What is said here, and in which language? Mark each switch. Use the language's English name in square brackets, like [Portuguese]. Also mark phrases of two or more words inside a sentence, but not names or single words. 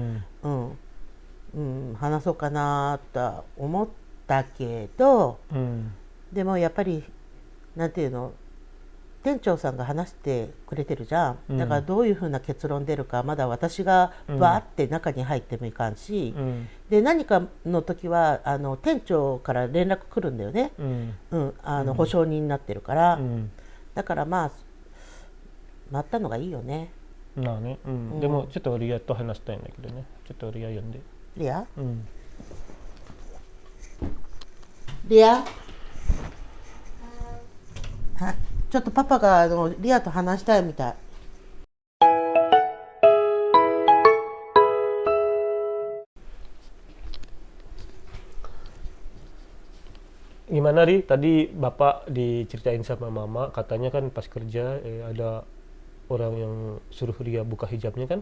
[Japanese] 話そうかなと思ったけど、でもやっぱりなんていうの、店長さんが話してくれてるじゃん、だからどういうふうな結論出るかまだ私がバーって中に入ってもいかんし、で何かの時は店長から連絡来るんだよね、保証人になってるから、だから待ったのがいいよね。でもちょっとリアと話したいんだけどね、ちょっとリア呼んで。リア？リア？ちょっとパパがリアと話したいみたい。 [Indonesian] Gimana Ri? Tadi Bapak diceritain sama Mama, katanya kan pas kerja ada orang yang suruh Ria buka hijabnya kan?